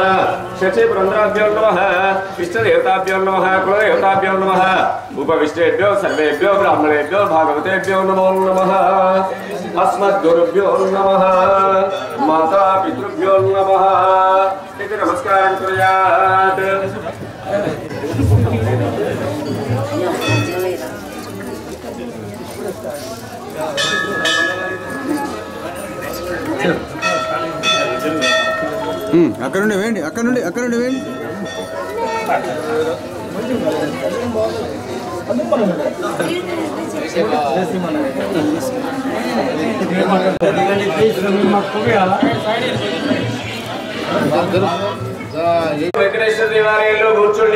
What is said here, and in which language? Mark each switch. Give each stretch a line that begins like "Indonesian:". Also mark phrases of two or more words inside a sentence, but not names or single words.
Sanskrit: शचि पुरंदराभ्यां नमः। इष्टदेवताभ्यां नमः। कुलदेवताभ्यां नमः। उपविष्टेभ्यो सर्वेभ्यो ब्राह्मणेभ्यो भागवतेभ्यो नमो नमः। अस्मद्गुरुभ्यो नमः। माता पितृभ्यो नमः। इति नमस्कारं कुर्यात्।
Telugu: అక్కడ నుండి వేయండి, అక్కడ నుండి వేయండి. వెంకటేశ్వర దేవాలయంలో కూర్చోండి.